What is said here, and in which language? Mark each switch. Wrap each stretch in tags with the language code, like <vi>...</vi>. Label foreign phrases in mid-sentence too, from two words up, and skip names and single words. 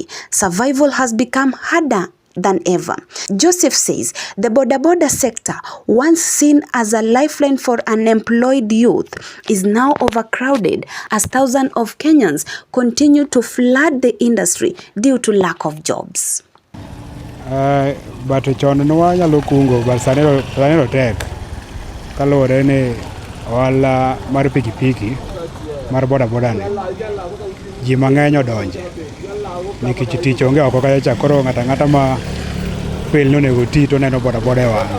<en>Survival has become harder than ever. Joseph says the boda sector, once seen as a lifeline for unemployed youth, is now overcrowded as thousands of Kenyans continue to flood the industry due to lack of jobs.</en> <luo>But chonwa nyalo kungo sanero tek kalore ne wala mar pikipiki mar boda ne ji mang'eny odonje nikech tich onge oko kacha. Koro ng'ata ma pel no nego ti to neno boda wang'.</luo>